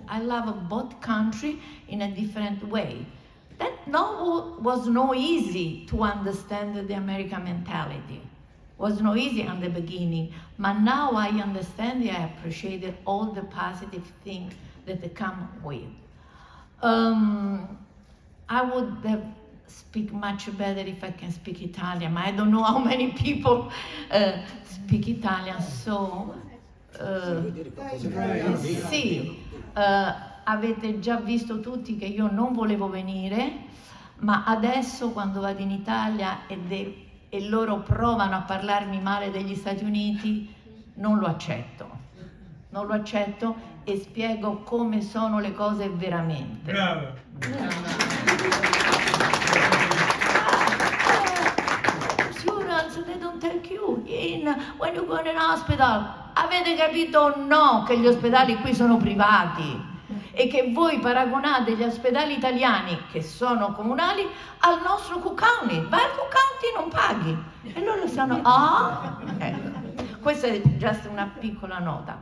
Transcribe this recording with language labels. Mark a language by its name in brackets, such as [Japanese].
[English] I love both country in a different way. That was no easy to understand the American mentality. Was no easy in the beginning, but now I understand it, I appreciated all the positive things that they come with. I would have speak much better if I can speak Italian, ma I don't know how many people speak Italian, so [Italian] sì, avete già visto tutti che io non volevo venire, ma adesso quando vado in Italia e loro provano a parlarmi male degli Stati Uniti, non lo accetto. Non lo accetto e spiego come sono le cose veramente. Bravo. [English] Insurance, they don't take you in when you go in an hospital. [Italian] Avete capito o no che gli ospedali qui sono privati? E che voi paragonate gli ospedali italiani, che sono comunali, al nostro Cook County. Vai al Cook County e non paghi. E loro sanno, Questa è giusto una piccola nota.